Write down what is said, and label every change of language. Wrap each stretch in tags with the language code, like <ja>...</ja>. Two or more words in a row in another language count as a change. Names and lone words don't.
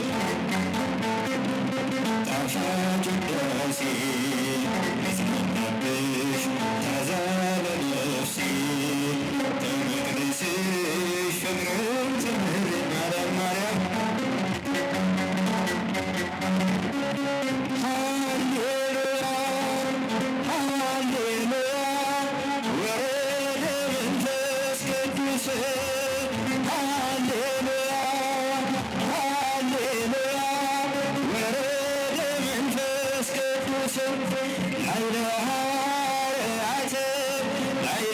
<am>ጣፋጭ ውዳሴ ምስጋናብሽ ታዛ ለነፍሴ ከመቅደስሽ ፍቅርን ተምሬ ማርያም ማርያም ሃሌሉያ ሃሌሉያ ወረደ መንፈስ ቅዱስ ሃሌሉያ ሃሌሉያ</am> <gez>ወረደ መንፈስ ቅዱስ ላዕለ ሐዋርያት ላዕለ</gez>